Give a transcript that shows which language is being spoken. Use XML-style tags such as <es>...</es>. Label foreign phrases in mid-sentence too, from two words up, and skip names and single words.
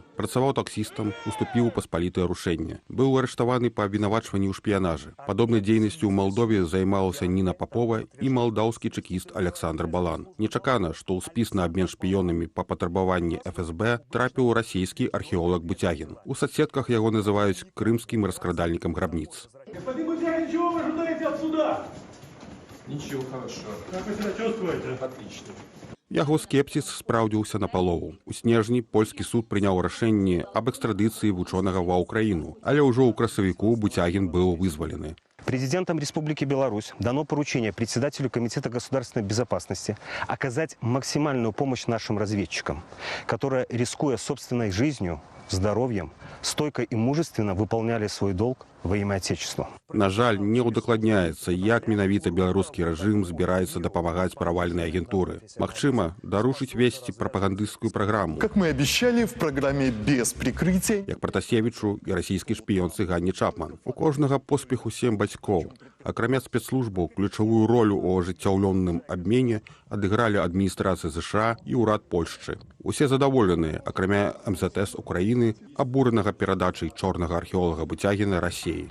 <be>Працаваў таксістам, уступіў у паспалітае рушэнне. Быў арыштаваны па абвінавачванні ў шпіянажы. Падобнай дзейнасцю ў Малдове займалася Ніна Папова і малдаўскі чэкіст Александр Балан. Нечакана, што ў спіс на абмен шпіёнамі па патрабаванні ФСБ трапіў расійскі археолог Бутягін. У соцсетках яго называюць крымскім раскрадальнікам грабніц.</be> <ru>Господин Бутягин, чего вы ожидаете от суда? Ничего, хорошо. Как вы себя чувствуете? Отлично.</ru> <be>Яго скепсіс спраўдзіўся напалову. У снежні польскі суд прыняў рашэнне аб экстрадыцыі вучонага ва ўкраіну, але ўжо ў красавіку Бутягін быў вызвалены.</be> <ru>Президентом Республики Беларусь дано поручение председателю Комитета государственной безопасности оказать максимальную помощь нашим разведчикам, которые, рискуя собственной жизнью, здоровьем, стойко и мужественно выполняли свой долг во имя Отечества.</ru> <be>На жаль, не ўдакладняецца, як менавіта беларускі рэжым збіраецца дапамагаць правальнай агентуры. Магчыма, дарушыць весці прапагандысцкую праграму.</be> <ru>Как мы обещали в программе «Без прикрытия».</ru> <be>Як Пратасевічу і расійскай шпіёнцы Ганне Чапман. У кожнага поспеху 7 бацькоў. Акрамя спецслужбаў, ключавую ролю ў ажыццяўлённым абмене адыгралі адміністрацыя ЗША і ўрад Польшчы. Усе задаволеныя, акрамя МЗТС Украіны, абуранага перадачай чорнага археолага Бутягіна Расіі.</be>